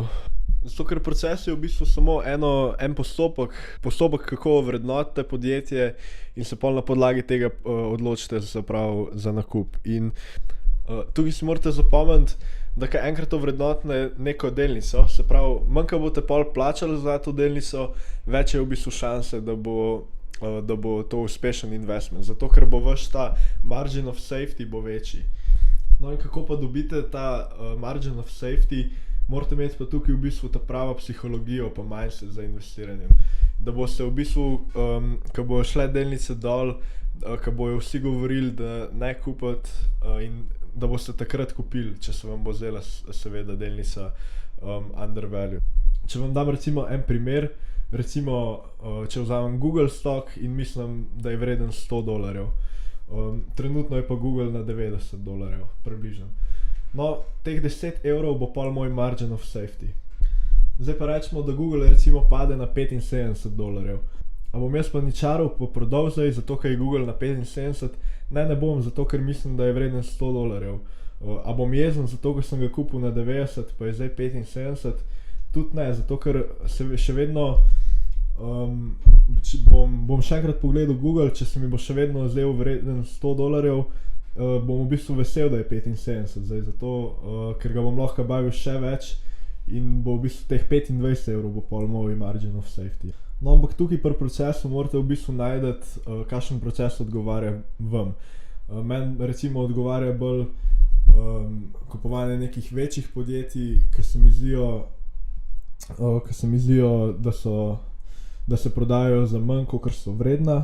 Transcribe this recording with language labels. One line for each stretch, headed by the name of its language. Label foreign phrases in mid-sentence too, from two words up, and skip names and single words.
Slovenian: Zato, ker proces je v bistvu samo en postopek, kako vrednotite podjetje in se pol na podlagi tega odločite za nakup. In tukaj si morate zapomniti, da kaj enkrat ovrednotite neko delnico, se pravi, manj ko boste pol plačali za to delnico, več je v bistvu šanse, da bo to uspešen investment. Zato, ker bo vaš ta
English: margin of safety
Slovenian: bo večji. No in kako pa dobite ta
English: margin of safety?
Slovenian: Morate imeti pa tukaj v bistvu ta prava psihologijo pa mindset za investiranje. Da boste v bistvu, ko bojo šle delnice dol, ko bojo vsi govorili, da ne kupiti in da boste takrat kupili, če se vam bo zdela seveda delnica undervalue. Če vam dam recimo en primer, recimo če vzamem Google stock in mislim, da je vreden $100. Trenutno je pa Google na $90, približno. No, teh 10 evrov bo pol moj
English: margin of safety.
Slovenian: Zdaj pa rečemo, da Google recimo pade na $75. A bom jaz pa ničaril pa prodal zdaj, zato ker je Google na 75? Ne bom, zato ker mislim, da je vreden $100. A bom jezen, zato ker sem ga kupil na 90, pa je zdaj 75? Tudi ne, zato ker se še vedno bom še enkrat pogledal Google, če se mi bo še vedno zdaj vreden $100, bom v bistvu vesel, da je 75 zdaj, zato ker ga bom lahko bavil še več in bo v bistvu teh 25 evrov bo pol moj
English: margin of safety.
Slovenian: No, ampak tukaj pri procesu morate v bistvu najti, kakšen proces odgovarja vam. Meni recimo odgovarja bolj kupovanje nekih večjih podjetij, ki se mi zdijo, da se prodajajo za manj, kakor so vredna.